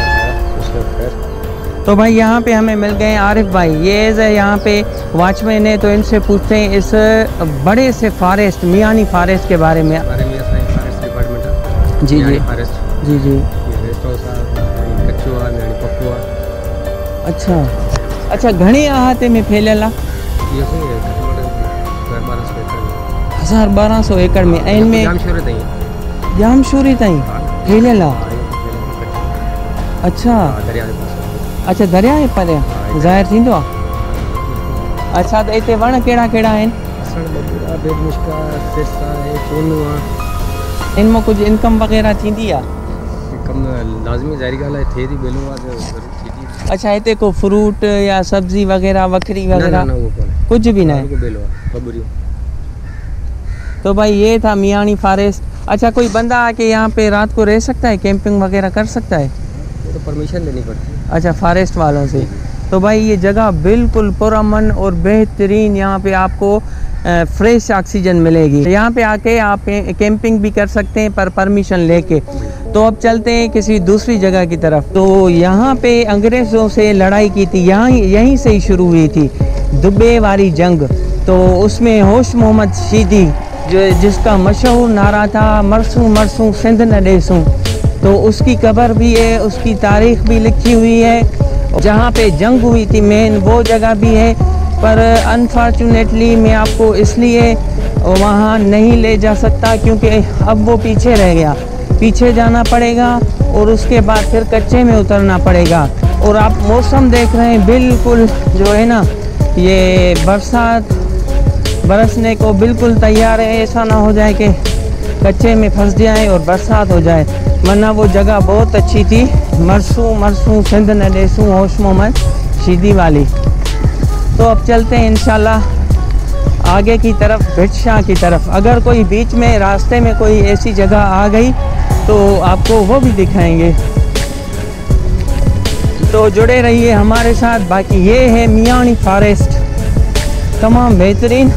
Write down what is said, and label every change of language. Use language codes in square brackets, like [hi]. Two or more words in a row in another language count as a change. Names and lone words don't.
[ur] تو بھائی یہاں پہ ہمیں مل گئے عارف بھائی، یہ یہاں پہ واچ مین ہے. تو ان سے پوچھتے ہیں اس بڑے سے فاریسٹ، میانی فاریسٹ کے بارے میں. ہمارے میاں سائیں [en] forest department [ur] ہے. جی جی फॉरेस्ट جی جی. کچوا یعنی پپوا. اچھا اچھا, [sd] घणे आहाते में फैलियल आहे? 1200 एकड़ में। ऐं में जामशूरी ताईं फैलियल आहे? अच्छा अच्छा, दरिया जे परियां ज़ाहिर थींदो आहे। अच्छा, त हिते वण कहिड़ा कहिड़ा आहिनि? इन मां कुझु इनकम वग़ैरह थींदी आहे? लाज़मी ज़ाहिर ॻाल्हि आहे, थिए थी बेलो आहे। अच्छा, हिते को फ्रूट या सब्जी वगैरह वकरी वगैरह [ur] कुछ भी नहीं? تو بھائی یہ تھا میانی فاریسٹ. اچھا، کوئی بندہ آ کے یہاں پہ رات کو رہ سکتا ہے، کیمپنگ وغیرہ کر سکتا ہے? تو پرمیشن لینی پڑتی ہے. اچھا، فاریسٹ والوں سے. تو بھائی یہ جگہ بالکل پرامن اور بہترین، یہاں پہ آپ کو [en] fresh oxygen [ur] ملے گی. یہاں پہ آ کے آپ کیمپنگ بھی کر سکتے ہیں پر پرمیشن لے کے. تو اب چلتے ہیں کسی دوسری جگہ کی طرف۔ تو یہاں پہ انگریزوں سے لڑائی کی تھی، یہیں سے ہی شروع ہوئی تھی دبے والی جنگ. تو اس میں ہوش محمد شیدی جس کا مشہور نعرہ تھا [sd] मरसूं मरसूं सिंध न ॾेसूं, [ur] تو اس کی قبر بھی ہے، اس کی تاریخ بھی لکھی ہوئی ہے. جہاں پہ جنگ ہوئی تھی مین وہ جگہ بھی ہے، پر انفارچونیٹلی میں آپ کو اس لیے وہاں نہیں لے جا سکتا کیونکہ اب وہ پیچھے رہ گیا. پیچھے جانا پڑے گا اور اس کے بعد پھر کچے میں اترنا پڑے گا. اور آپ موسم دیکھ رہے ہیں بالکل جو ہے نا، یہ برسات برسنے کو بالکل تیار ہے. ایسا نہ ہو جائے کہ کچے میں پھنس جائے اور برسات ہو جائے، ورنہ وہ جگہ بہت اچھی تھی, [sd] मरसूं मरसूं सिंध न ॾेसूं, [ur] ہوش محمد شیدی والی. تو اب چلتے ہیں ان شاء اللہ آگے کی طرف، بھٹ شاہ کی طرف. اگر کوئی بیچ میں راستے میں کوئی ایسی جگہ آ گئی تو آپ کو وہ بھی دکھائیں گے. تو جڑے رہیے ہمارے ساتھ. باقی یہ ہے میانی فاریسٹ، تمام بہترین.